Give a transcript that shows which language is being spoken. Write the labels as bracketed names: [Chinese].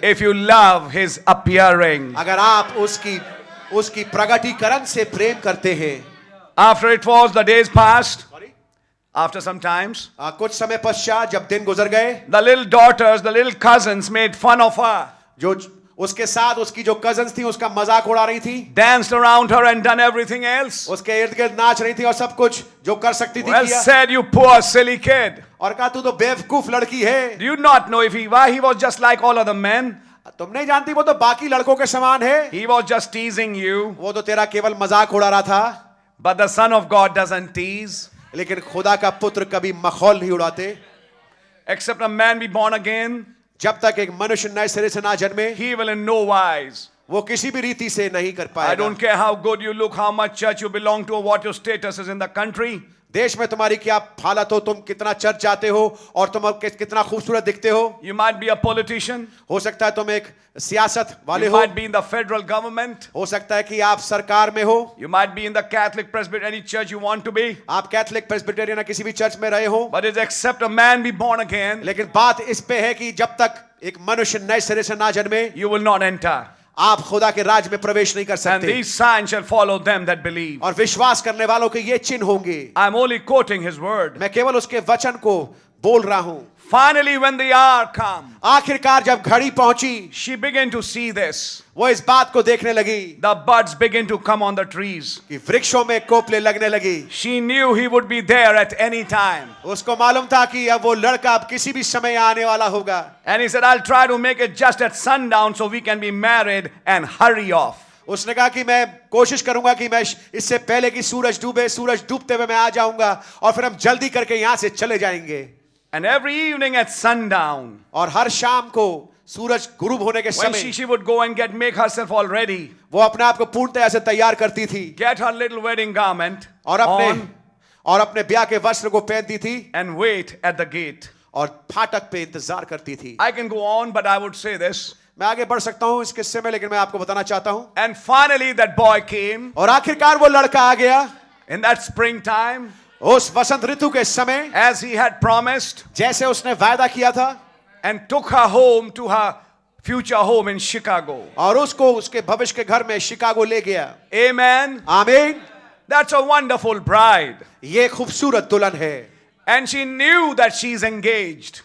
[English] if you love his appearing? [Hindi] अगर आप उसकी प्रगटीकरण से प्रेम करते हैं। [English] After it was the days passed, after some times, [Hindi] कुछ समय पश्चात जब दिन गुजर गए, [English] the little daughters, the little cousins made fun of her, [Hindi] जो उसके साथ उसकी जो कजन्स थी उसका मजाक उड़ा रही थी, [English] danced around her and done everything else. [Hindi] उसके इर्द गिर्द नाच रही थी और सब कुछ जो कर सकती थी [English] Well [Hindi] किया। [English] said, you poor silly kid. [Hindi] और कहा तू तो बेवकूफ लड़की है, [English] Do you not know if why he was just like all other men? [Hindi] तुम नहीं जानती वो तो बाकी लड़कों के समान है, [English] He was just teasing you. [Hindi] वो तो तेरा केवल मजाक उड़ा रहा था। [English] But the Son of God doesn't tease. [Hindi] लेकिन खुदा का पुत्र कभी मखौल नहीं उड़ाते। [English] Except a man be born again, [Hindi] जब तक एक मनुष्य नए सिरे से ना जन्मे, [English] he will in no wise. [Hindi] वो किसी भी रीति से नहीं कर [English] I [Hindi] पाएगा। [English] don't care how good you look, how much church you belong to, or what your status is in the country. [Hindi] देश में तुम्हारी क्या हालत हो, तुम कितना चर्च जाते हो और तुम कितना खूबसूरत दिखते हो। [English] You might be a politician. [Hindi] हो सकता है तुम एक सियासत वाले [English] You [Hindi] हो, [English] might be in the federal government. [Hindi] हो सकता है कि आप सरकार में हो, [English] You might be in the Catholic Presbyterian, any church you want to be. [Hindi] आप कैथोलिक प्रेस्बिटेरियन या किसी भी चर्च में रहे हो, [English] But it's except a man be born again, [Hindi] लेकिन बात इस पे है कि जब तक एक मनुष्य नए सिरे से ना जन्मे, [English] you will not enter. [Hindi] आप खुदा के राज में प्रवेश नहीं कर [English] And [Hindi] सकते। [English] these signs shall follow them that believe. [Hindi] और विश्वास करने वालों के ये चिन्ह होंगे। [English] I'm only quoting his word. [Hindi] मैं केवल उसके वचन को बोल रहा हूं। [English] Finally, when the hour come, [Hindi] आखिरकार जब घड़ी पहुंची, [English] she began to see this. [Hindi] वो इस बात को देखने लगी [English] The buds begin to come on the trees. [Hindi] कि वृक्षों में कोपले लगने लगी। [English] She knew he would be there at any time. [Hindi] उसको मालूम था कि अब वो लड़का अब किसी भी समय आने वाला होगा। [English] And he said, I'll try to make it just at sundown so we can be married and hurry off. [Hindi] उसने कहा कि मैं कोशिश करूंगा कि मैं इससे पहले कि सूरज डूबे, सूरज डूबते हुए मैं आ जाऊंगा और फिर हम जल्दी करके यहां से चले जाएंगे। [English] And every evening at sundown, [Hindi] और हर शाम को सूरज गुरूब होने के [English] when [Hindi] समय [English] she would go and make herself all ready, [Hindi] वो अपने आप को पूर्णतया से तैयार करती थी [English] get her little wedding garment [Hindi] और अपने ब्याह के वस्त्र को पहनती थी [English] and wait at the gate. [Hindi] और फाटक पे इंतजार करती थी। [English] I can go on, but I would say this. [Hindi] मैं आगे बढ़ सकता हूं इस किस्से में, लेकिन मैं आपको बताना चाहता हूं। [English] And finally that boy came [Hindi] और आखिरकार वो लड़का आ गया [English] in that springtime, [Hindi] उस वसंत ऋतु के समय, [English] as he had promised, [Hindi] जैसे उसने वायदा किया था, [English] and took her home to her future home in Chicago. [Hindi] और उसको उसके भविष्य के घर में शिकागो ले गया। [English] Amen. [Hindi] आमीन। [English] That's a wonderful bride. [Hindi] ये खूबसूरत दुल्हन है [English] And she knew that she's engaged.